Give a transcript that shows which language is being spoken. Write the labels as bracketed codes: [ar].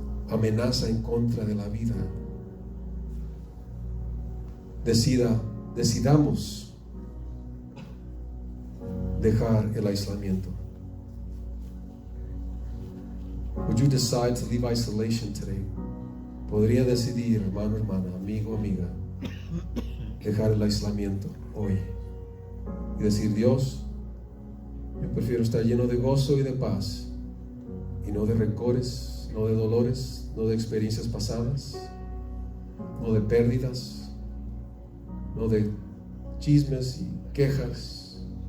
[es] Amenaza en contra de la vida. Decidamos dejar el aislamiento. [en] Would you decide to leave isolation today? [es] Podría decidir, hermano, hermana, amigo, amiga, dejar el aislamiento hoy y decir: Dios, yo prefiero estar lleno de gozo y de paz y no de rencores, no de dolores, no de experiencias pasadas, no de pérdidas, no de chismes y quejas.